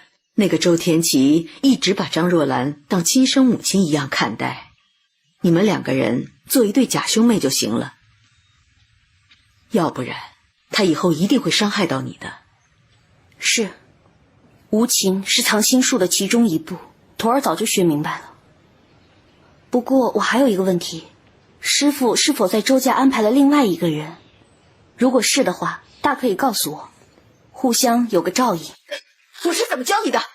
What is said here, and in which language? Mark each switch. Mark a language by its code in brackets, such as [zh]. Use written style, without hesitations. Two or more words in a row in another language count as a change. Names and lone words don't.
[zh] 那個周天齊一直把張若蘭當親生母親一樣看待，你們兩個人做一對假兄妹就行了。要不然，他以後一定會傷害到你的。是，無情是藏心術的其中一步，徒兒早就學明白了。不過我還有一個問題，師父是否在周家安排了另外一個人？如果是的話，大可以告訴我，互相有個照應。我是怎麼教你的？